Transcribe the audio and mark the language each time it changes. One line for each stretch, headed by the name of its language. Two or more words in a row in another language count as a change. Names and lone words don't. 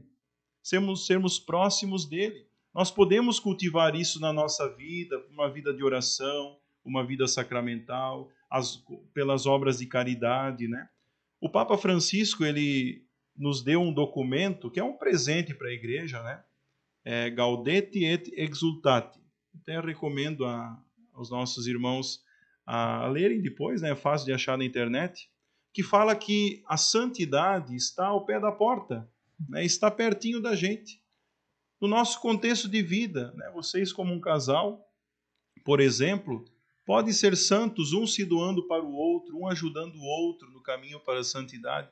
Portuguese: Sermos próximos dele. Nós podemos cultivar isso na nossa vida, uma vida de oração, uma vida sacramental, pelas obras de caridade, né? O Papa Francisco, ele nos deu um documento que é um presente para a igreja, né? Gaudete et Exultate. Até recomendo aos nossos irmãos a lerem depois, né? É fácil de achar na internet, que fala que a santidade está ao pé da porta, né? Está pertinho da gente. No nosso contexto de vida, né? Vocês como um casal, por exemplo, podem ser santos, um se doando para o outro, um ajudando o outro no caminho para a santidade.